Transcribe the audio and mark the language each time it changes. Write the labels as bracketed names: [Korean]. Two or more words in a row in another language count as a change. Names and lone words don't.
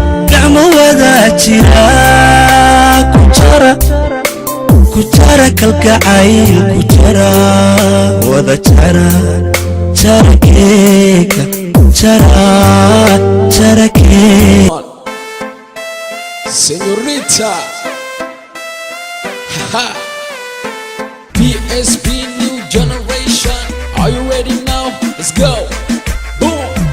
[Somali] Gacmo wada jira, ku jara, ku jara kalgacayl, ku jara, wada jara, jara keega, jara, jara keega. [Spanish] Señorita. Ha. [English] P S P New Generation. Are you ready now? Let's go. Boom.